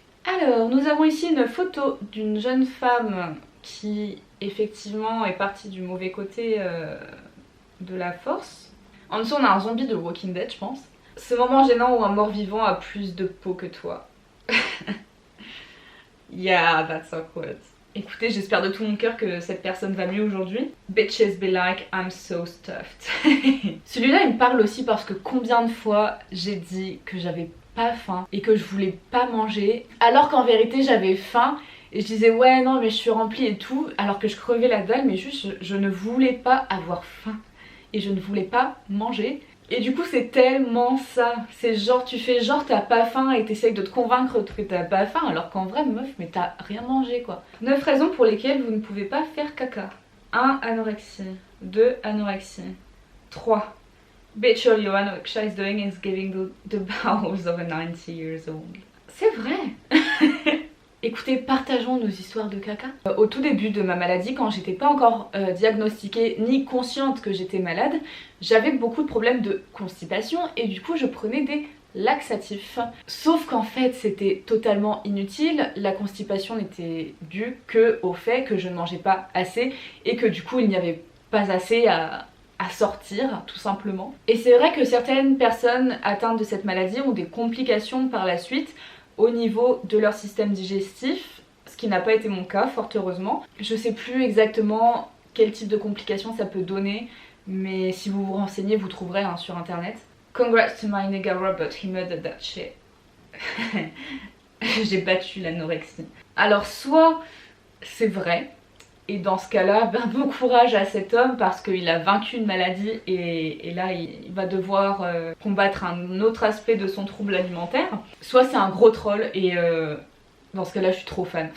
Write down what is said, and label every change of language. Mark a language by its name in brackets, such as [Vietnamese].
[French] Alors, nous avons ici une photo d'une jeune femme qui effectivement est partie du mauvais côté de la force. En dessous on a un zombie de Walking Dead je pense. Ce moment gênant où un mort-vivant a plus de peau que toi. [English] Yeah, that's awkward. [French] Écoutez, j'espère de tout mon cœur que cette personne va mieux aujourd'hui. [English] Bitches be like, I'm so stuffed. [French] Celui-là il me parle aussi parce que combien de fois j'ai dit que j'avais pas faim et que je voulais pas manger alors qu'en vérité j'avais faim et je disais ouais non mais je suis remplie et tout alors que je crevais la dalle mais juste je ne voulais pas avoir faim et je ne voulais pas manger et du coup c'est tellement ça, c'est genre tu fais genre t'as pas faim et t'essayes de te convaincre que t'as pas faim alors qu'en vrai meuf mais t'as rien mangé quoi. 9 raisons pour lesquelles vous ne pouvez pas faire caca. 1. Anorexie. 2. Anorexie. 3. [English] Bitch, all your anorexia is doing is giving the bowels of a 90 years old. [French] C'est vrai. Écoutez, partageons nos histoires de caca. Au tout début de ma maladie, quand j'étais pas encore diagnostiquée ni consciente que j'étais malade, j'avais beaucoup de problèmes de constipation et du coup je prenais des laxatifs. Sauf qu'en fait c'était totalement inutile, la constipation n'était due que au fait que je ne mangeais pas assez et que du coup il n'y avait pas assez à sortir tout simplement. Et c'est vrai que certaines personnes atteintes de cette maladie ont des complications par la suite au niveau de leur système digestif, ce qui n'a pas été mon cas fort heureusement. Je sais plus exactement quel type de complications ça peut donner mais si vous vous renseignez vous trouverez sur internet. [English] Congrats to my nigga Robert, he murdered that shit. [French] J'ai battu l'anorexie. Alors soit c'est vrai et dans ce cas-là, ben, bon courage à cet homme parce qu'il a vaincu une maladie et là il va devoir combattre un autre aspect de son trouble alimentaire. Soit c'est un gros troll et dans ce cas-là je suis trop fan.